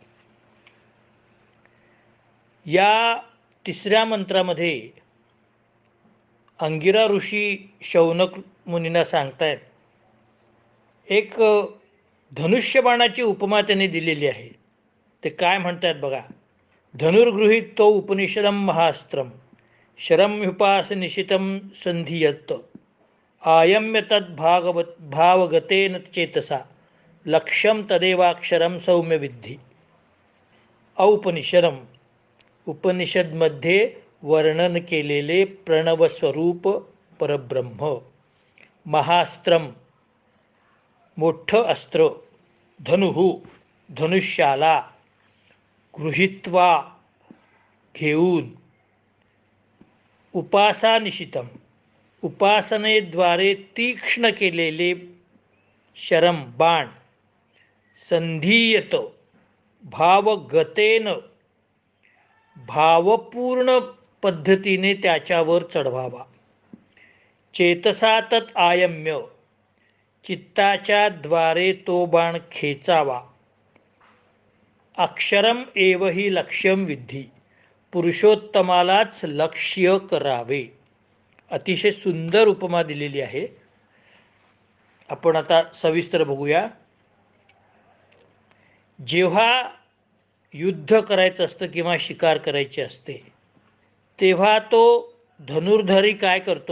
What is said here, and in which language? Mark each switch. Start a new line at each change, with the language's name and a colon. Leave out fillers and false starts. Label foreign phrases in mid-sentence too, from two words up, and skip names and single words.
Marathi: या तिसऱ्या मंत्रामध्ये अंगिरा ऋषी शौनक मुनींना सांगतायत, एक धनुष्यबाणाची उपमा त्यांनी दिलेली आहे. ते काय म्हणतात बघा.
Sanskrit: धनुर्गृहीत तो उपनिषदम महास्त्रम शरम्युपासनिशितं संधियत आयम्य भावगतेन चेतसा लक्ष्यम तदेवाक्षरम सौम्य विद्धी.
Marathi: औपनिषदम, उपनिषदमध्ये वर्णन केलेले प्रणवस्वरूप परब्रह्म. महास्त्रम, मोठं अस्त्र. धनुहू, धनुष्याला. गृहीत्वा, घेऊन. उपासानिशितम, उपासनेद्वारे तीक्ष्ण केलेले शरम, बाण. संधीयत, भावगतेन, भावपूर्ण पद्धतीने त्याच्यावर चढवावा.
Sanskrit: चेतसा तत् आयम्य,
Marathi: चित्ताच्या द्वारे तो बाण खेचावा.
Sanskrit: अक्षरम एव ही लक्ष्यम विद्धी,
Marathi: पुरुषोत्तमालाच लक्ष्य करावे. अतिशय सुंदर उपमा दिलेली आहे. आपण आता सविस्तर बघूया. जेव्हा युद्ध करायचं असतं किंवा शिकार करायची असते, तेव्हा तो धनुर्धारी काय करतो?